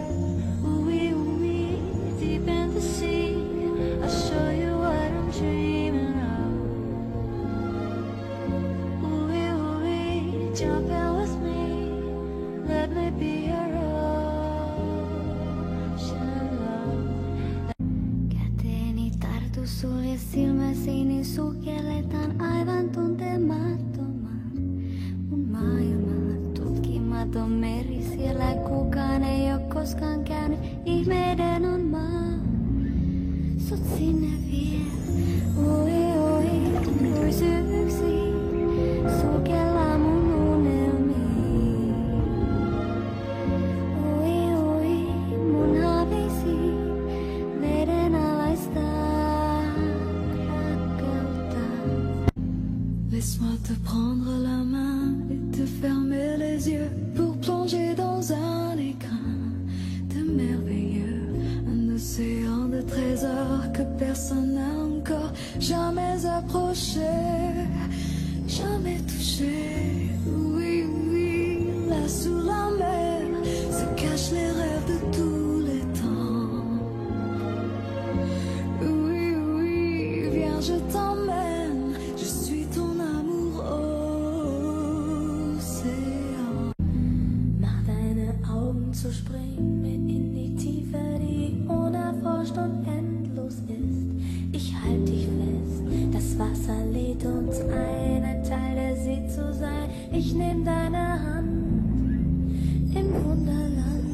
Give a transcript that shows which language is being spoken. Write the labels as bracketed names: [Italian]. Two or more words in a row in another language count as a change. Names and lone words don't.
[English] Ooh-wee, ooh-wee, deep in the sea. I'll show you what I'm dreaming of. Ooh-wee, ooh-wee, jump in with me. Let me be your ocean love. [Finnish] Käteeni tartu, sulje silmäsi, niin sukelletaan aivan tuntemattomaan. Mun maailma, tutkimaton meri, siellä kukaan ei oo koskaan käynyt. Ihmeiden on maa, sut sinne vie. Oi, oi, luisyyksi, sukellaan mun unelmiin. Oi, oi, mun haavisi, vedenalaista rakkautta. [French] Laisse-moi te prendre la main et te fermer les yeux pour plonger dans un écrin de merveilleux, un océan de trésors que personne n'a encore jamais approché, jamais touché. Oui, oui, là sous la mer se cachent les rêves de tous les temps. Oui, oui, viens, je t'emmène, je suis ton amour océan. [German] Mach deine Augen zu springen in die Tiefe, die unerforscht und endlos ist. Ich halt dich fest, das Wasser lädt uns ein Teil der See zu sein. Ich nehm deine Hand im Wunderland.